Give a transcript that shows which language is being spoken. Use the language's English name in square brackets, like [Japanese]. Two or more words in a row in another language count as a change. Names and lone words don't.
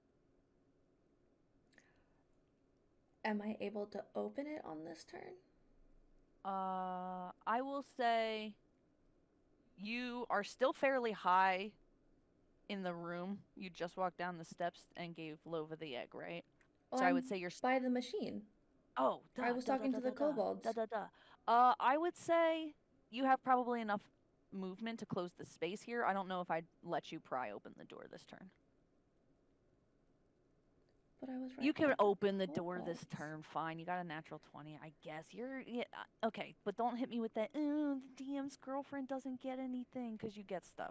[English] Am I able to open it on this turn? I will say you are still fairly high in the room. You just walked down the steps and gave Lova the egg, right? Well, so I I'm would say you're by the machine. Oh, duh, I was duh, talking duh, to duh, the duh, duh, kobolds. duh, duh, duh. I would say you have probably enough movement to close the space here. I don't know if I'd let you pry open the door this turn. But I was right. You can by the open the door this kobolds. turn, fine. You got a natural 20, I guess. Okay, but don't hit me with that, the DM's girlfriend doesn't get anything, because you get stuff.